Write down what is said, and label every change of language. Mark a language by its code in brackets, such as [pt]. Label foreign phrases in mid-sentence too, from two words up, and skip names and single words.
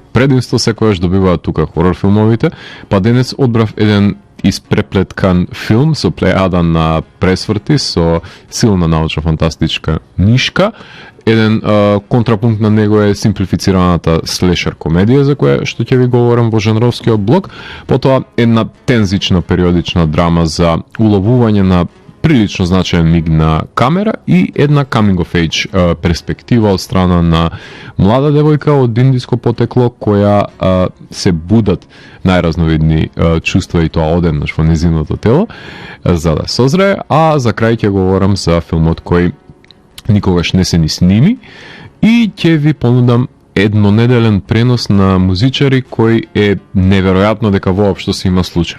[mk] Предимство секојаш добиваат тука хорор филмовите, па денес одбрав еден испреплеткан филм со плејада на пресврти, со силна научно-фантастичка нишка. Еден контрапункт на него е симплифицираната слешер комедија за која што ќе ви говорам во жанровскиот блок, потоа една тензична периодична драма за уловување на прилично значаен миг на камера и една [en] coming of age [mk] перспектива од страна на млада девојка од индиско потекло која се будат најразновидни чувства и тоа одеднаш во незиното тело за да созрее, а за крај ќе говорам за филмот кој никогаш не се ни сними и ќе ви понудам еднонеделен пренос на музичари кој е неверојатно дека воопшто се има случај.